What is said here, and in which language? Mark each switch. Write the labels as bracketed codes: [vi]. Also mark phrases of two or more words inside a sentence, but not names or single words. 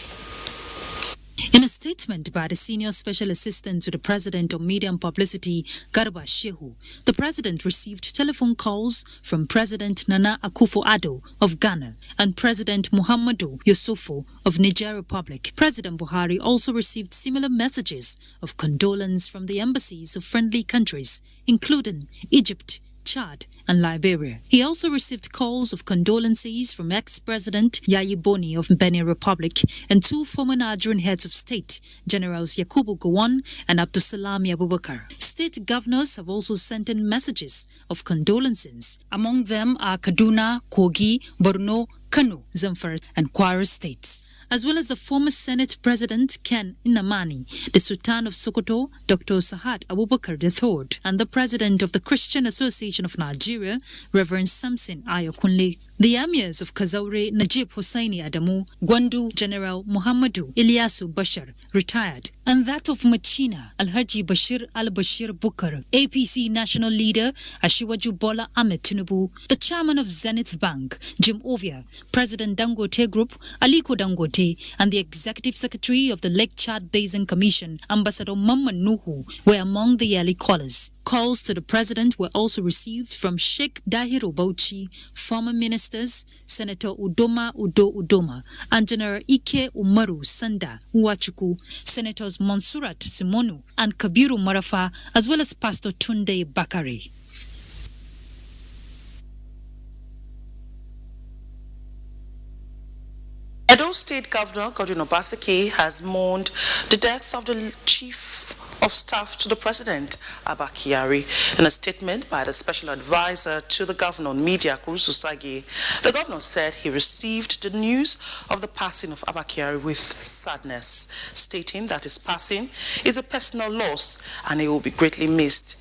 [en] In a statement by the Senior Special Assistant to the President on Media and Publicity, Garba Shehu, the President received telephone calls from President Nana Akufo-Addo of Ghana and President Muhammadu Yusufu of Niger Republic. President Buhari also received similar messages of condolence from the embassies of friendly countries, including Egypt, Chad, and Liberia. He also received calls of condolences from ex-President Yayi Boni of Benin Republic and two former Nigerian heads of state, Generals Yakubu Gowon and Abdulsalami Abubakar. State governors have also sent in messages of condolences. Among them are Kaduna, Kogi, Borno, Kano, Zamfara, and Kwara states. as well as the former Senate President Ken Inamani, the Sultan of Sokoto, Dr. Sahad Abubakar III, and the President of the Christian Association of Nigeria, Reverend Samson Ayokunle. The emirs of Kazaure, Najib Hossaini Adamu, Gwandu, General Muhammadu Ilyasu Bashar, retired, and that of Machina, Alhaji Bashir al-Bashir Bukar, APC national leader, Ashiwaju Bola Ahmed Tinubu, the chairman of Zenith Bank, Jim Ovia, President Dangote Group, Aliko Dangote, and the executive secretary of the Lake Chad Basin Commission, Ambassador Mamman Nuhu, were among the early callers. Calls to the president were also received from Sheikh Dahiru Bauchi, former ministers, Senator Udoma Udo Udoma, and General Ike Umaru Sanda Uwachuku, Senators Monsurat Simonu and Kabiru Marafa, as well as Pastor Tunde Bakari. Edo State Governor Godwin Obaseki has mourned the death of the Chief of Staff to the President, Abba Kyari. In a statement by the Special Advisor to the Governor on Media, Kurusu Sagi, the Governor said he received the news of the passing of Abba Kyari with sadness, stating that his passing is a personal loss and he will be greatly missed.